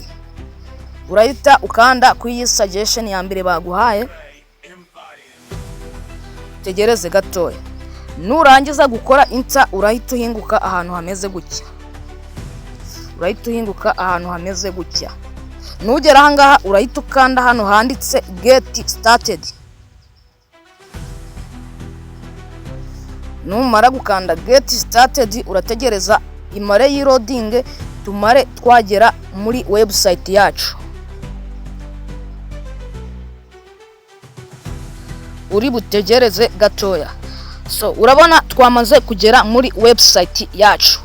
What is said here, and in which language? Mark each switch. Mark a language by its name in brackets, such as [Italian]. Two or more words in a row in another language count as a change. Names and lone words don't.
[Kinyarwanda] Urahita ukanda ku iyi suggestion ya mbere baguhaye. Tegereze gatoya. Nurangiza gukora enter urahita uhinguka ahantu hameze gutya. Nugera ahangaha urahita ukanda hano handitse [English] get started. [Kinyarwanda] Numara gukanda [English] get started [Kinyarwanda] urategereza imare y'loading tumare twagera muri website yacu. Uri butegereze gatoya. So urabona twamaze kugera muri website yacu.